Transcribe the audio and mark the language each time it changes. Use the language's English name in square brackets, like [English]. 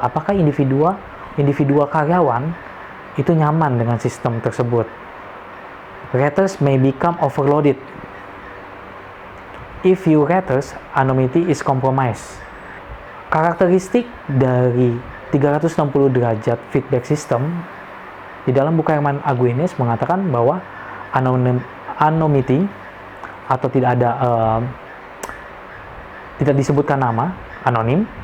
[Indonesian] Apakah individual karyawan itu nyaman dengan sistem tersebut? [English] Raters may become overloaded. If you raters, anonymity is compromised. [Indonesian] Karakteristik dari 360 derajat feedback system di dalam buku Herman Aguinis mengatakan bahwa anonymity atau tidak disebutkan nama, anonim.